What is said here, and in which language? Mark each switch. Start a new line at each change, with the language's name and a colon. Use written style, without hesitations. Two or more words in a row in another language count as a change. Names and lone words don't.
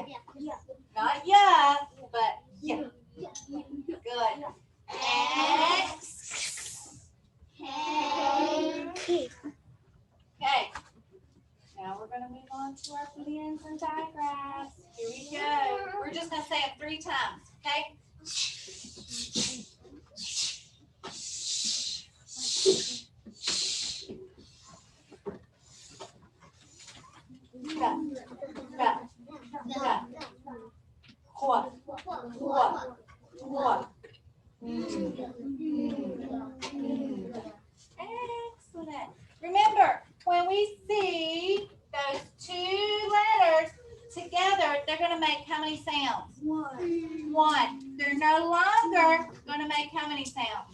English: Not yeah, but yeah. Good. X. Okay. Now we're going to move on to our booleans and digraphs. Here we go. We're just going to say it 3 times, okay? Ra, ra, ra. Hua, hua, hua. Excellent. Remember, when we see those 2 letters together, they're going to make how many sounds? 1. They're no longer going to make how many sounds?